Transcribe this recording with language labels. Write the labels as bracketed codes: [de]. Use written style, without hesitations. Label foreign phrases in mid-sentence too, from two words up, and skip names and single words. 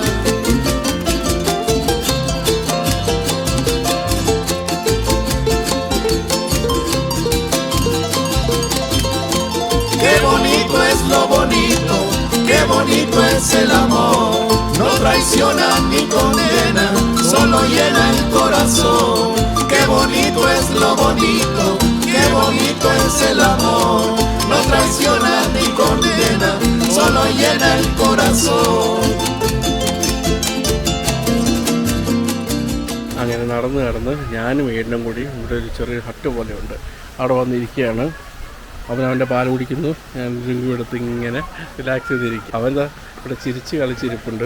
[es] Qué bonito es lo bonito, qué bonito es el amor. No traiciona ni condena, solo llena el corazón. Qué bonito es lo bonito, qué bonito es el amor. No traiciona ni condena, solo llena el corazón. [ml] അങ്ങനെ നടന്ന് ഞാനും ഏട്ടനും കൂടി ഇവിടെ ഒരു ചെറിയ ഹട്ട് പോലെയുണ്ട്, അവിടെ വന്നിരിക്കുകയാണ്. അവൻ്റെ പാൽ കുടിക്കുന്നു, ഞാൻ ഡ്രിങ്ക് എടുത്ത് ഇങ്ങനെ റിലാക്സ് ചെയ്തിരിക്കും. അവൻ്റെ ഇവിടെ ചിരിച്ച് കളിച്ചിരിപ്പുണ്ട്.